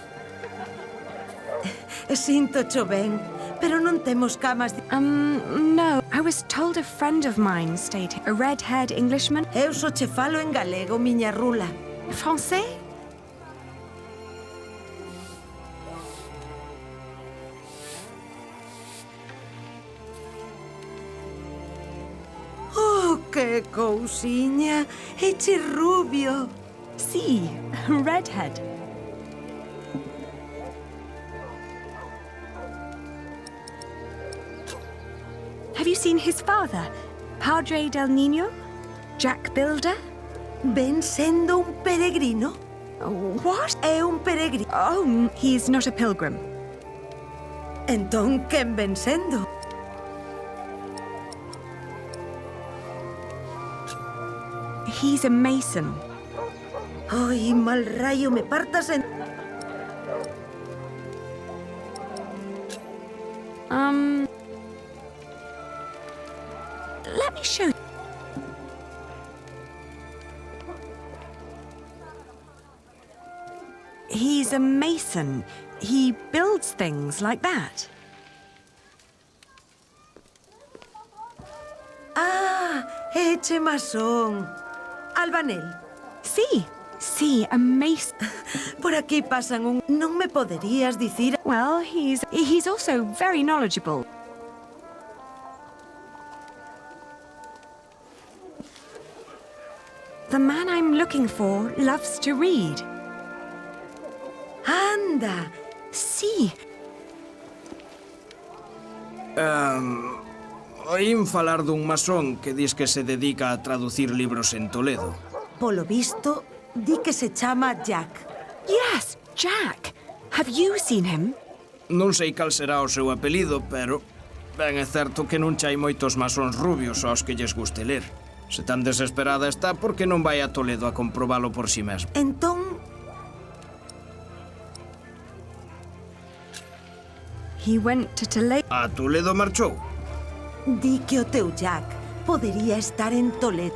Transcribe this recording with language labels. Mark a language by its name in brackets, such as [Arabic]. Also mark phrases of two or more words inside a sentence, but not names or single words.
[Galician] Sinto cho ben, pero non temos camas de... No. [English] I was told a friend of mine stayed here. A red-haired Englishman. [Galician] Eu só che falo en galego, miña rula. Français? Oh, que cousiña. Eche rubio. Sí, [English] redhead. Have you seen his father, [Spanish] Padre del Niño? [English] Jack Builder? [Galician] Ven sendo un peregrino? [English] What? [Galician] É un peregrino. [English] Oh, he's not a pilgrim. [Galician] Entón, quen ven sendo? [English] He's a mason. [Spanish] ¡Ay, mal rayo, me partas en... [English] Let me show you. He's a mason. He builds things like that. [Galician] Ah, eche masón. Albanel. [English] Sí, a mason. [Galician] Por aquí pasan un... Non me poderías dicir... [English] Well, he's also very knowledgeable. The man I'm looking for loves to read. [Galician] Anda. Sí. Oín falar dun masón que dis que se dedica a traducir libros en Toledo. Polo visto, di que se chama Jack. [English] Yes, Jack. Have you seen him? [Galician] Non sei cal será o seu apelido, pero ben é certo que non chai moitos masóns rubios aos que lles guste ler. Se tan desesperada está, por que non vai a Toledo a comprobalo por si mesmo? Entón... [English] He went to Toledo. [Galician] A Toledo marchou? Di que o teu Jack podería estar en Toledo.